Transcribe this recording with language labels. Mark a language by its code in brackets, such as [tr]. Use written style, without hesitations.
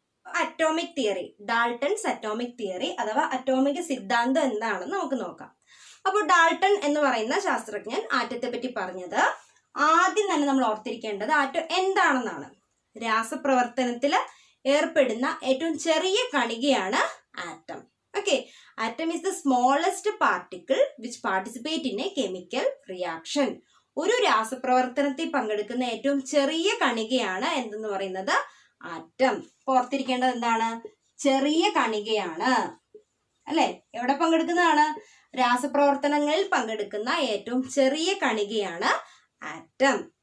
[ml] Atomic theory, Dalton's atomic theory അഥവാ അറ്റോമിക സിദ്ധാന്തം എന്താണെന്ന് നമുക്ക് നോക്കാം. അപ്പോൾ ഡാൾട്ടൺ എന്ന് പറയുന്ന ശാസ്ത്രജ്ഞൻ ആറ്റത്തെ പറ്റി പറഞ്ഞത്, ആദ്യം തന്നെ നമ്മൾ ഓർത്തിരിക്കേണ്ടത് ആറ്റം എന്താണെന്നാണ്. രാസപ്രവർത്തനത്തിൽ ഏർപ്പെടുന്ന ഏറ്റവും ചെറിയ കണികയാണ് atom. [en] Atom is the smallest particle which participate in a chemical reaction. [ml] ഒരു രാസപ്രവർത്തനത്തിൽ പങ്കെടുക്കുന്ന ഏറ്റവും ചെറിയ കണികയാണ് എന്തെന്ന് പറയുന്നത് ആറ്റം. ഓർത്തിരിക്കേണ്ടത് എന്താണ്? ചെറിയ കണികയാണ്, അല്ലെ? എവിടെ പങ്കെടുക്കുന്നതാണ്? രാസപ്രവർത്തനങ്ങളിൽ പങ്കെടുക്കുന്ന ഏറ്റവും ചെറിയ കണികയാണ് ആറ്റം.